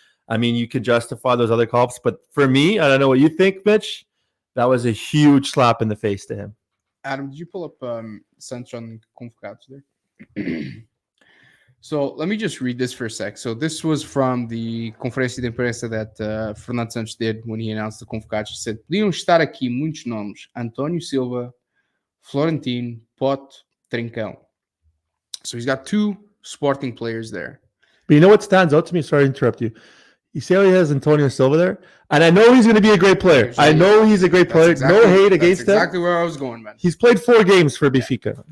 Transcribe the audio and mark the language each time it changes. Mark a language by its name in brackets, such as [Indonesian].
[English] I mean, you can justify those other calls, but for me, I don't know what you think, Mitch. That was a huge slap in the face to him. Adam, did you pull up Santos on Convocados there? So let me just read this for a sec. So this was from the [Portuguese] conferência de imprensa [English] that Fernando Santos did when he announced the Convocados. He said, [Portuguese] podiam estar aqui muitos nomes. António Silva, Florentino, Pote, Trincão. [English] So he's got 2 Sporting players there. But you know what stands out to me? Sorry to interrupt you. You see how he has Antonio Silva there? And I know he's going to be a great player. I know he's a great player. Exactly, no hate against him. That's exactly where I was going, man. He's played 4 games for Benfica.